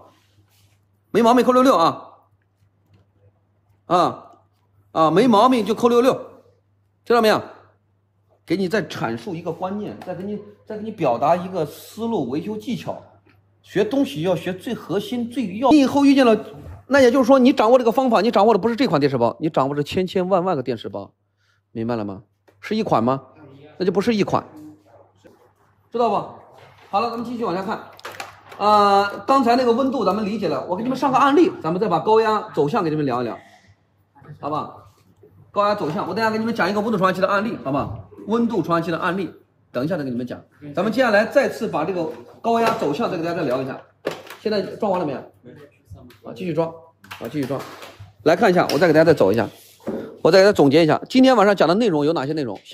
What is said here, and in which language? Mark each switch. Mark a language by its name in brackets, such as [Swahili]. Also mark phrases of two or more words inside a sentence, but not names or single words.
[Chinese] 沒毛病扣66啊！沒毛病就扣66，知道沒有？給你再闡述一個觀念，再給你表達一個思路、維修技巧。學東西要學最核心、最要。你以後遇見了，那也就是說，你掌握這個方法，你掌握的不是這款電池包，你掌握着千萬個電池包，明白了嗎？是一款嗎？那就不是一款，知道吧？好了，咱們繼續往下看。剛才那個溫度咱們理解了，我給你們上個案例，咱們再把高壓走向給你們聊一聊，好吧？高壓走向，我等下給你們講一個溫度傳感器的案例，好吧？溫度傳感器的案例，等一下再給你們講。咱們接下來再次把這個高壓走向再給大家再聊一下。現在裝完了沒有？繼續裝，繼續裝。來看一下，我再給大家再走一下，我再給大家總結一下，今天晚上講的內容有哪些內容？